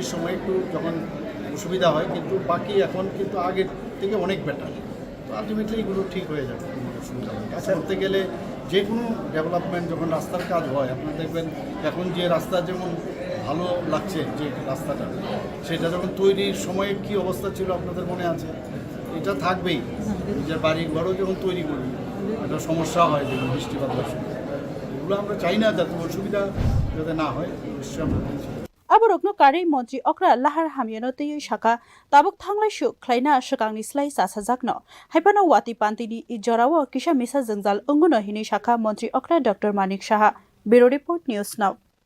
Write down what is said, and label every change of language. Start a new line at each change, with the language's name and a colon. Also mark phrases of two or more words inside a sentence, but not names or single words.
Bangla: সময় একটু যখন অসুবিধা হয় কিন্তু বাকি এখন কিন্তু আগের থেকে অনেক বেটার তো আলটিমেটলি এগুলো ঠিক হয়ে যাবে কোনো অসুবিধা হয় কাজ করতে গেলে যে কোনো ডেভেলপমেন্ট যখন রাস্তার কাজ হয় আপনারা দেখবেন এখন যে রাস্তা যেমন ভালো লাগছে যে রাস্তাটা সেটা যখন তৈরির সময়ে কি অবস্থা ছিল আপনাদের মনে আছে এটা থাকবেই নিজের বাড়ি ঘরও যখন তৈরি করি একটা সমস্যা হয় যেমন বৃষ্টিপাত এগুলো আমরা চাই না যাতে অসুবিধা যাতে না হয় নিশ্চয়ই আমরা বলছি
Kok Borok: aborokno kari Mantri Okra lahar hamyano tei shaka tabuk thanglai shu khlaina shakangni slai sasajakno haipano wati pantini I jorao kisa misa jengjal unguno hini shaka Mantri Okra Dr. Manik Saha Bureau Report News Now